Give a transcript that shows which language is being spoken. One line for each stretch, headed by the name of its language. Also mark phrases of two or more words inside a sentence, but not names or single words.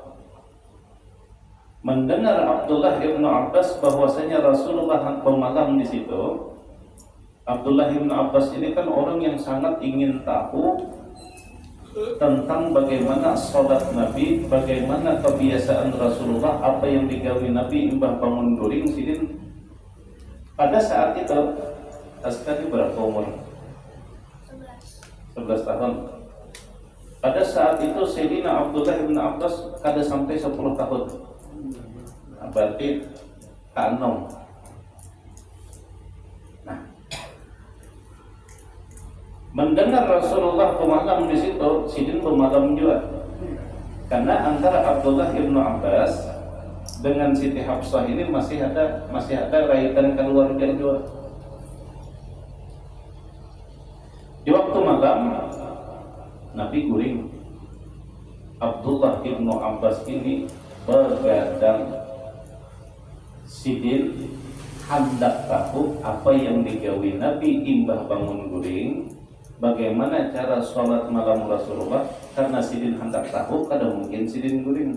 Indonesian: Mendengar Abdullah ibnu Abbas bahwasanya Rasulullah bermalam di situ. Abdullah ibnu Abbas ini kan orang yang sangat ingin tahu tentang bagaimana sholat Nabi, bagaimana kebiasaan Rasulullah,
Banjar: apa yang digawi Nabi imbah bangun guring sidin.
Indonesian: Pada saat itu, Askari berapa umur? 11 tahun. Pada saat itu Sayyidina Abdullah bin Abbas kada sampai 10 tahun.
Banjar: Berarti kanom.
Indonesian: Nah, mendengar Rasulullah bermalam di situ, sidin bermalam juga. Karena antara Abdullah bin Abbas dengan Siti Hafsah ini masih ada raitan keluarga juga. Di waktu malam Nabi guring. Abdullah bin Abbas ini begadang. Sidin hendak tahu apa yang digawi Nabi
Banjar: imbah bangun guring,
Indonesian: bagaimana cara sholat malam Rasulullah.
Banjar: Karena sidin hendak tahu, kada mungkin sidin guring.